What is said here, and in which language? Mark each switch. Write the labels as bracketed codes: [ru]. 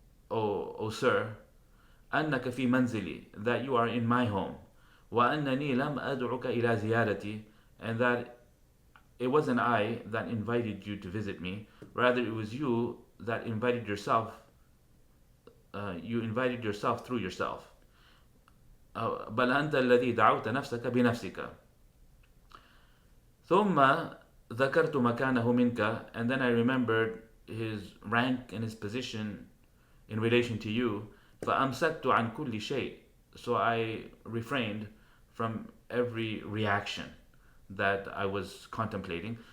[en] O sir, [ar] أنك في منزلي, [en] that you are in my home, [ar] وأنني لم أدعك إلى زيارتي, [en] and that it wasn't I that invited you to visit me, rather it was you that invited yourself. You invited yourself through yourself. [ar] بل أنت الذي دعوت نفسك بنفسك. ثم ذكرت مكانه منك, [en] and then I remembered his rank and his position in relation to you. [ar] فأمسكت عن كل شيء, [en] so I refrained from every reaction that I was contemplating.